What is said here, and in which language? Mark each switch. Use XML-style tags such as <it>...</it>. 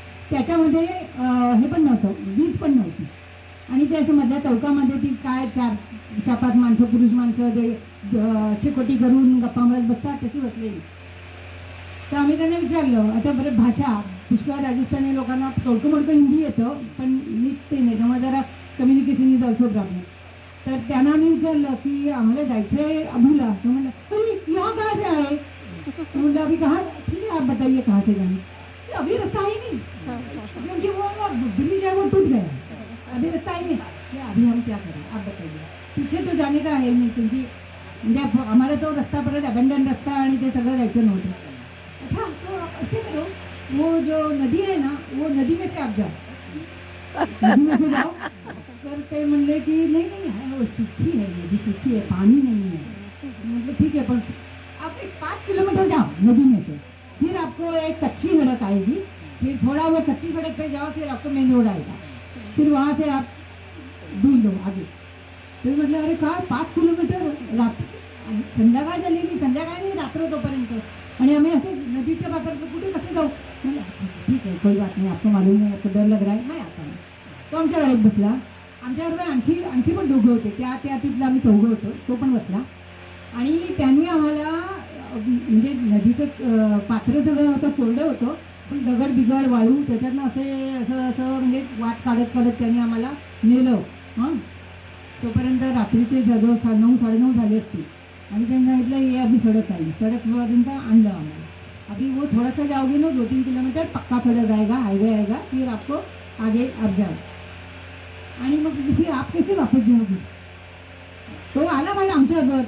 <mr>त्याच्यामध्ये हे पण नव्हतं, वीज पण नव्हती. आणि ते असं मधल्या चौकामध्ये ती काय 4-5 माणसं, पुरुष माणसं ते शेकोटी करून गप्पा मारत बसतात तशी बसलेली. तर आम्ही त्यांना विचारलं, आता बरं भाषा पुष्कळ राजस्थानी लोकांना थोडकं मोडकं हिंदी येतं, पण नीट ते नाही, त्यामुळे जरा</mr> <en>Communication is also problem.</en> <mr>तर त्यांना आम्ही विचारलं की आम्हाला जायचं आहे अबूला. तो म्हणलं</mr> <hi>अरे यहाँ कहाँ से आए?</hi> <mr>तो म्हणलं</mr> <hi>अभी कहाँ, ठीक है आप बताइए कहाँ से जाने. अभी रास्ता ही नहीं, क्योंकि वो ब्रिज है वो टूट गया, अभी रास्ता ही नहीं. अभी हम क्या करें आप बताइए. पीछे तो जाने का है नहीं, क्योंकि</hi> <mr>म्हणजे आम्हाला तो रस्ता परत अबंडन रस्ता आणि ते सगळं जायचं नव्हतं.</mr> <hi>अच्छा तो ऐसे करो, वो जो नदी है ना वो नदी में से आप जाओ, नदी में से जाओ.</hi> <mr>तर ते म्हणले की</mr> <hi>नहीं वो सूखी है, नदी सूखी है, पानी नहीं है. मतलब ठीक है, पर आप एक 5 किलोमीटर जाओ नदी में से, फिर आपको एक कच्ची सड़क आएगी, फिर थोड़ा वो कच्ची सड़क पे जाओ, फिर आपको मेन रोड आएगा, फिर वहाँ से आप ढूंढ लो आगे.</hi> <mr>तर म्हटलं अरे काय 5 किलोमीटर रात्र, संध्याकाळ झाली नाही, संध्याकाळ नाही रात्र तोपर्यंत, आणि आम्ही असे नदीच्या पात्रात कुठे कसं जाऊ. म्हणजे ठीक आहे कोई बात नाही, आपको मालूम नाही,</mr> <hi>आपको डर लग रहा है,</hi> <mr>नाही आता नाही. तो आमच्या गाडीत बसला. आमच्याबरोबर आणखी पण दोघं होते. त्या ट्रिपला आम्ही 4 होतो. तो पण बसला. आणि त्यांनी आम्हाला म्हणजे नदीचं पात्र सगळं होतं, कोरडं होतं, पण दगड बिगड वाळू त्याच्यातनं असं म्हणजे वाट काढत त्यांनी आम्हाला नेलं. तोपर्यंत रात्रीचे 9-9:30 झाले असतील. आणि त्यांनी सांगितलं ये अभी सडक आली, सडकपर्यंत आणलं आम्हाला.</mr> <hi>अभी वो थोड़ा सा जाओगे ना 2-3 किलोमीटर पक्का सड़क आएगा, हाईवे आएगा, फिर आपको आगे आप जाओ.</hi> <mr>आणि मग</mr> <hi>फिर आप कैसे वापस जाओगे.</hi> <mr>तो आला माझ्या आमच्याबरोबर.</mr>